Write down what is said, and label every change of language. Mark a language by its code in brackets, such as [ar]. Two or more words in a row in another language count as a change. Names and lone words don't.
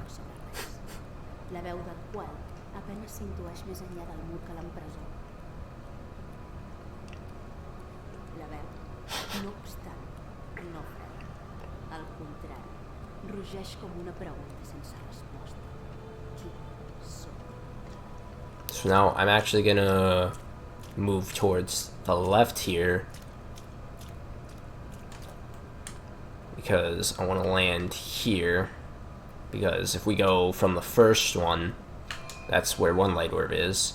[ca] La veu del qual apenas s'intueix més enllà del mur que l'empresó. La veu, no obstant, no frena. Al contrari, rugeix com una pregunta sense resposta. Qui sóc? [en] So now I'm actually gonna move towards the left here because I want to land here, because if we go from the first one, that's where one light orb is.